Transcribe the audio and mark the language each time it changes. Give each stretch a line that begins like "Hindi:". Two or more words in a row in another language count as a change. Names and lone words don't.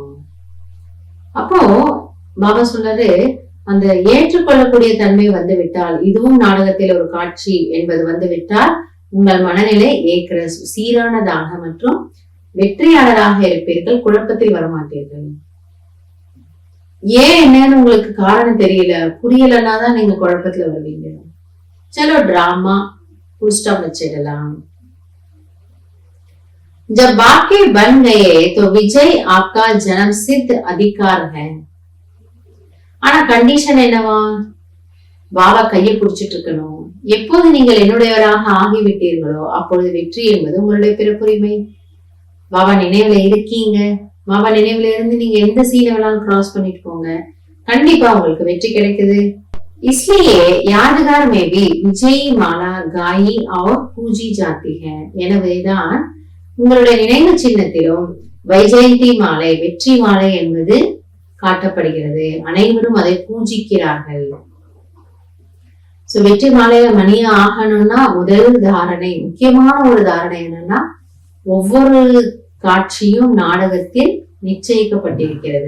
Tamil: அப்போ பாபா சொல்றாரு, அந்த ஏற்றுக்கொள்ளக்கூடிய தன்மை விட்டால், இதுவும் நாடகத்தில் ஒரு காட்சி என்பது விட்டால், உங்கள் மனநிலை ஏக்கரஸ் சீரானதாக மற்றும் வெற்றியாளராக இருப்பீர்கள், குழப்பத்தில் வரமாட்டீர்கள். ஏன் என்னன்னு உங்களுக்கு காரணம் தெரியல, புரியலன்னா தான் நீங்க குழப்பத்துல வருவீங்க.
Hindi: चलो ड्रामा
English: full stop
Hindi: வச்சிடலாம். जब वाक्य बन गए तो विजय आपका जन्म सिद्ध अधिकार है.
Tamil: ஆனா கண்டிஷன் என்னவா? பாபா கையை பிடிச்சிட்டு இருக்கணும். எப்போது நீங்கள் என்னுடையவராக ஆகிவிட்டீர்களோ அப்பொழுது வெற்றி என்பது உங்களுடைய பிறப்புரிமை. பாபா நினைவுல இருக்கீங்க. பாபா நினைவுல இருந்து நீங்க எந்த சீனை வேணாலும் கிராஸ் பண்ணிட்டு போங்க, கண்டிப்பா உங்களுக்கு வெற்றி கிடைக்குது.
Hindi: इसलिए यादगार में भी विजयी माला गाई और पूजी जाती है.
Tamil: எனவேதான் உங்களுடைய நினைவு சின்னத்திலும் வைஜெயந்தி மாலை, வெற்றி மாலை என்பது காட்டப்படுகிறது. அனைவரும் அதை பூஜிக்கிறார்கள். வெற்றி மாலையில மணியா ஆகணும்னா முதல் தாரணை, முக்கியமான ஒரு தாரணை என்னன்னா, ஒவ்வொரு காட்சியும் நாடகத்தில் நிச்சயிக்கப்பட்டிருக்கிறது.